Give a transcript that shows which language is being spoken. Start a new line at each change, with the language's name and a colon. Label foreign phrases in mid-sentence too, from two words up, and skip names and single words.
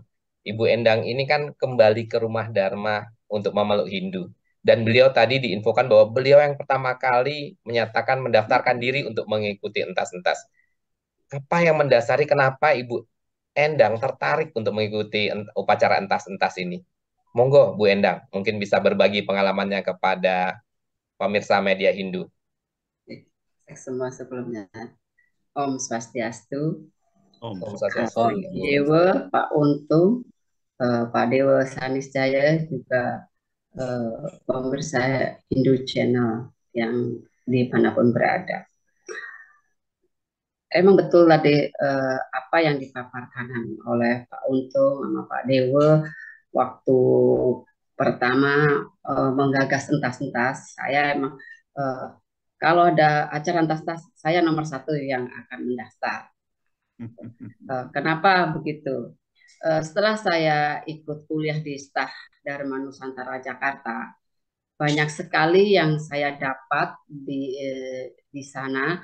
Indonesian: Ibu Endang ini kan kembali ke rumah Dharma untuk memeluk Hindu. Dan beliau tadi diinfokan bahwa beliau yang pertama kali menyatakan mendaftarkan diri untuk mengikuti entas-entas. Apa yang mendasari kenapa Ibu Endang tertarik untuk mengikuti upacara entas-entas ini? Monggo Bu Endang, mungkin bisa berbagi pengalamannya kepada pemirsa media Hindu. Semua sebelumnya.
Sanskrit: ॐ स्वस्त्यस्तु. Om
Indonesian: Pak Dewa, Pak Untung, Pak Dewa Sanisjaya, juga pemirsa Hindu Channel yang dimanapun berada. Emang betul tadi apa yang dipaparkan oleh Pak Untung sama Pak Dewa waktu pertama menggagas entas-entas. Saya emang kalau ada acara entas-entas, saya nomor 1 yang akan mendaftar. Kenapa begitu? Setelah saya ikut kuliah di STAH Dharma Nusantara Jakarta, banyak sekali yang saya dapat di sana.